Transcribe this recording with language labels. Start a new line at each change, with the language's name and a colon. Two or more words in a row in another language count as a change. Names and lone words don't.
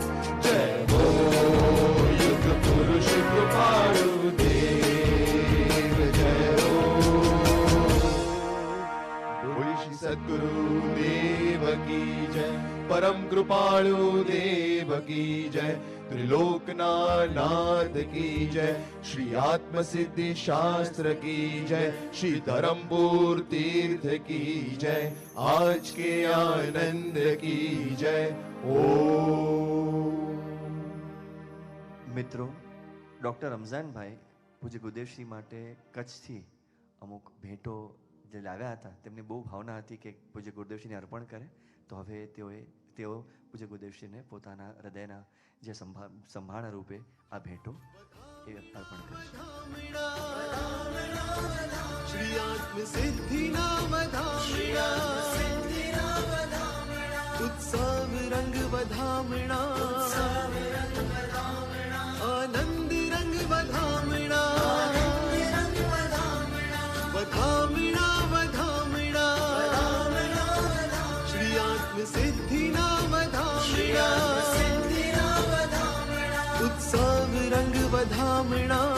Hindi: युग पुरुष कृपालु देव जय हो बोलिए श्री सद्गुरु देव की जय परम कृपालु देव की जय त्रिलोकनाथ की जय श्री आत्म सिद्धि शास्त्र की जय श्री धर्मपुर तीर्थ की जय आज के आनंद की जय ओम
Gujarati: મિત્રો, ડૉક્ટર રમઝાનભાઈ પૂજ્ય ગુરુદેવશ્રી માટે કચ્છથી અમુક ભેટો જે લાવ્યા હતા તેમની બહુ ભાવના હતી કે પૂજ્ય ગુરુદેવશ્રીને અર્પણ કરે. તો હવે તેઓ પૂજ્ય ગુરુદેવશ્રીને પોતાના હૃદયના જે સંભાળ રૂપે આ ભેટો એ અર્પણ કરશે. શ્રી આત્મ સિદ્ધિ નામ ધામણા ઉત્સવ રંગ વધામણા આનંદ રંગ વધામણા વધામણા વધામણા શ્રી આત્મ સિદ્ધિ નામ ધામણા ઉત્સવ રંગ વધામણા